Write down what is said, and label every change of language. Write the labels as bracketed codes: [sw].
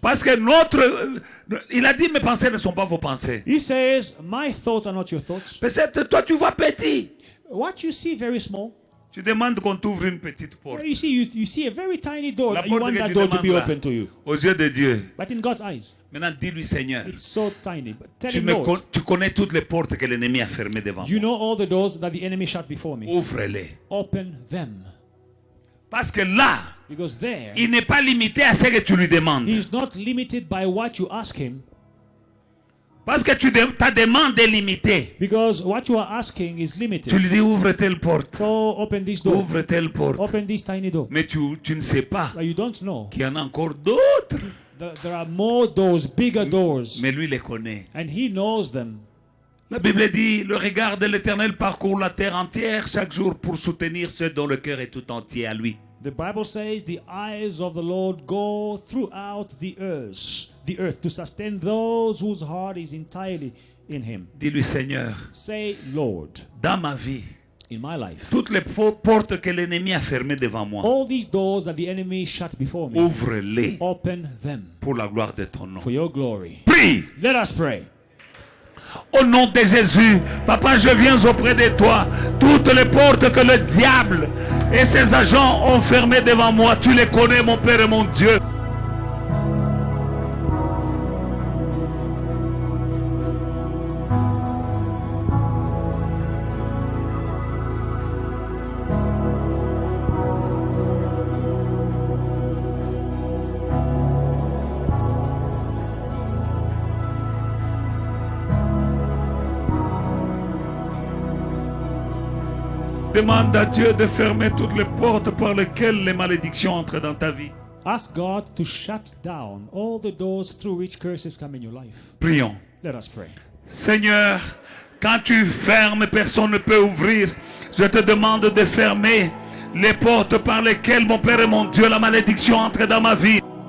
[fr] Parce que il a dit, mes pensées ne sont pas vos pensées. [en] He says, my thoughts are not your thoughts. [fr] Peut-être toi tu vois petit. [en] What you see very small. [fr] Tu demandes qu'on t'ouvre une petite porte. [en] You see a very tiny door. [fr] La [en] You [fr] porte [en] want [fr] que [en] that [fr] tu [en] door to be [fr] demandes là, [en] open to you. [fr] aux yeux de Dieu. [en] But in God's eyes, [fr] Maintenant, dis-lui, Seigneur, [en] it's so tiny. But tell him, Lord, [fr] tu connais toutes les portes que l'ennemi a fermées devant [en] you [fr] moi. [en] know all the doors that the enemy shut before me. [fr] Ouvre-les. [en] Open them. [fr] Parce que là, [en] Because there, [fr] il n'est pas limité à ce que tu lui demandes. [en] he is not limited by what you ask him. [fr] Parce que ta demande est limitée. [en] Because what you are asking is [fr] Tu [en] limited. [fr] lui dis, ouvre telle porte. [en] So open this door. [fr] Ouvre telle porte. [en] Open this tiny door. [fr] Mais tu ne sais pas [en] But you don't know. [fr] qu'il y en a encore d'autres. [en] There are more doors, bigger doors. [fr] Mais lui les connaît. [en] And he knows them. [fr] La Bible dit, le regard de l'Éternel parcourt la terre entière chaque jour pour soutenir ceux dont le cœur est tout entier à lui. [en] The Bible says the eyes of the Lord go throughout the earth to sustain those whose heart is entirely in him. [fr] Dis-lui, Seigneur, [en] Say, Lord, [fr] dans ma vie, [en] in my life, [fr] toutes les portes que l'ennemi a fermées devant moi, [en] all these doors that the enemy shut before me, [fr] ouvre-les [en] open them [fr] pour la gloire de ton nom. [en] for your glory. [fr] Prie! [en] Let us pray. [fr] Au nom de Jésus, Papa, je viens auprès de toi. Toutes les portes que le diable et ses agents ont fermées devant moi, tu les connais, mon Père et mon Dieu. Demande à Dieu de fermer toutes les portes par lesquelles les malédictions entrent dans ta vie. [en] Ask God to shut down all the doors through which curses come in your life. [fr] Prions. [en] Let us pray. [fr] Seigneur, quand tu fermes, personne ne peut ouvrir. Je te demande de fermer les portes par lesquelles, mon Père et mon Dieu, la malédiction entre dans ma vie.